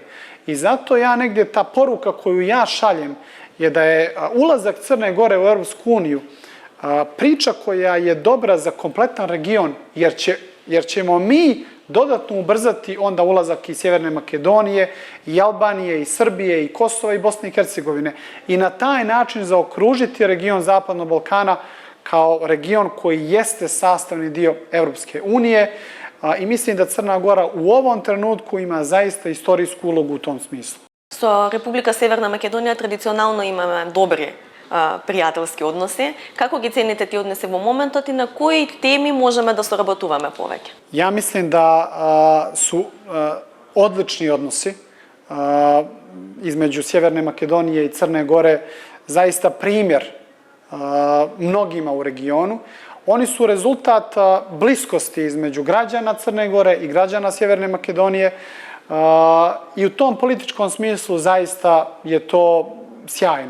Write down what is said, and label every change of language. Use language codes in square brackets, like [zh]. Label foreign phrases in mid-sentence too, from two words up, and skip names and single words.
[sr] I zato ja negdje ta poruka koju ja šaljem je da je ulazak Crne Gore u Europsku uniju priča koja je dobra za kompletan region, jer ćemo mi dodatno ubrzati onda ulazak i Sjeverne Makedonije, i Albanije, i Srbije, i Kosova, i Bosne i Hercegovine. I na taj način zaokružiti region Zapadnog Balkana kao region koji jeste sastavni dio Evropske unije. I mislim da Crna Gora u ovom trenutku ima zaista istorijsku ulogu u tom smislu. [mk] Со Република Северна Македонија традиционално имаме добри пријателски односи. Како ги цените тие односи во моментот и на кои теми можеме да соработуваме повеќе? [sr] Ja mislim da su odlični odnosi između Sjeverne Makedonije i Crne Gore zaista primjer mnogima u regionu. Oni su rezultat bliskosti između građana Crne Gore i građana Sjeverne Makedonije i u tom političkom smislu zaista je to sjajno.